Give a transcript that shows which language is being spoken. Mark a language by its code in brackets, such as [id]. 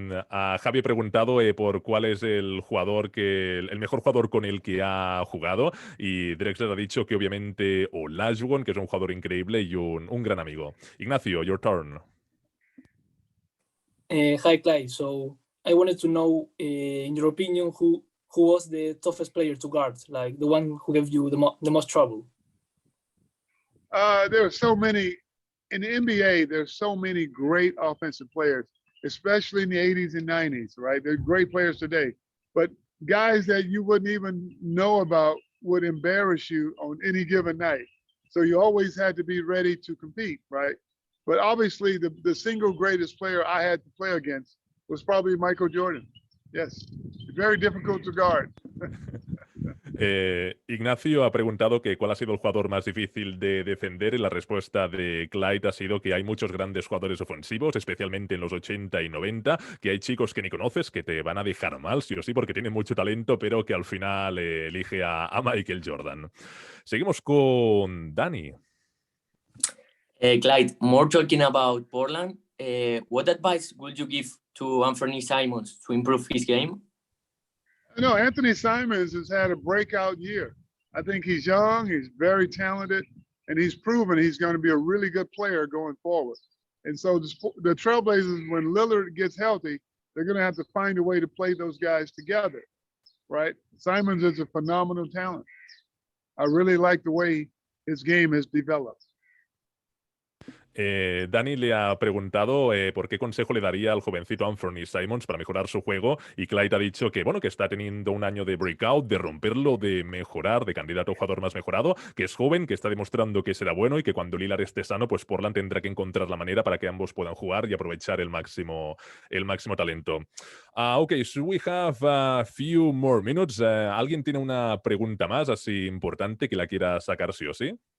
[es] A Javi he preguntado por cuál es el jugador el mejor jugador con el que ha jugado y Drexler ha dicho que obviamente Olajuwon, que es un jugador increíble y un gran amigo. [en] Ignacio, your turn. Hi, Clyde. So I wanted to know, in your opinion, who was the toughest player to guard, like the one who gave you the most trouble? There are so many in the NBA. There's so many great offensive players, especially in the 80s and 90s, right? They're great players today, but guys that you wouldn't even know about would embarrass you on any given night. So you always had to be ready to compete, right? But obviously the single greatest player I had to play against was probably Michael Jordan. Yes, very difficult to guard. [es] Ignacio ha preguntado que cuál ha sido el jugador más difícil de defender y la respuesta de Clyde ha sido que hay muchos grandes jugadores ofensivos, especialmente en los 80 y 90, que hay chicos que ni conoces que te van a dejar mal, sí o sí, porque tienen mucho talento, pero que al final elige a Michael Jordan. Seguimos con Dani. [en] Clyde, more talking about Portland, what advice would you give to Anthony Simons to improve his game? No, Anthony Simons has had a breakout year. I think he's young, he's very talented, and he's proven he's going to be a really good player going forward. And so the Trailblazers, when Lillard gets healthy, they're going to have to find a way to play those guys together, right? Simons is a phenomenal talent. I really like the way his game has developed. [es] Dani le ha preguntado por qué consejo le daría al jovencito Anthony Simons para mejorar su juego y Clyde ha dicho que, bueno, que está teniendo un año de breakout, de romperlo, de mejorar, de candidato a jugador más mejorado, que es joven, que está demostrando que será bueno y que cuando Lillard esté sano, pues Portland tendrá que encontrar la manera para que ambos puedan jugar y aprovechar el máximo talento. [en] Ok, so we have a few more minutes. [es] ¿Alguien tiene una pregunta más así importante que la quiera sacar sí o sí?